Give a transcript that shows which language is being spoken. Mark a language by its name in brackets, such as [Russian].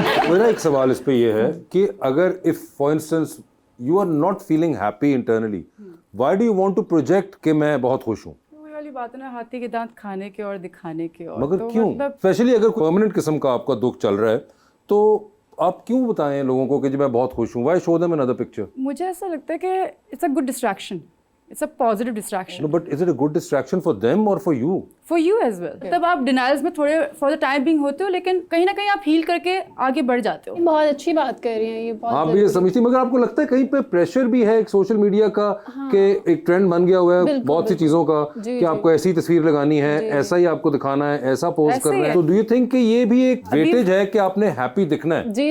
[Hindi] मेरा एक सवाल इस पे ये है कि अगर [English] if for instance you are not feeling happy internally, why do you want to project [Hindi] कि मैं बहुत खुश हूँ? वाली बात है ना, हाथी के दांत खाने के और दिखाने के। और मगर तो क्यों? मतलब स्पेशली अगर परमानेंट किस्म का आपका दुख चल रहा है तो आप क्यों बताएं लोगों को कि जी मैं बहुत खुश हूँ? [English] Why show them another picture? [Hindi] मुझे ऐसा लगता है कि [English] It's a good distraction. It's a positive distraction No, but is it a good distraction for them or for you? For you as well. [Hindi] तब आप डिनाइल्स में थोड़े [English] for the time being [Hindi] होते हो, लेकिन कहीं ना कहीं आप हील करके आगे बढ़ जाते हो। बहुत अच्छी बात कर रही हैं ये, बहुत आप भी ये समझती, मगर आपको लगता है कहीं पे प्रेशर भी है एक सोशल मीडिया का कि एक ट्रेंड बन गया हुआ है बहुत सी चीजों का कि आपको ऐसी तस्वीर लगानी है, ऐसा ही आपको दिखाना है, ऐसा पोस्ट करना है, तो [English] do you think [Hindi] कि ये भी एक वेटेज है कि आपने हैप्पी दिखना है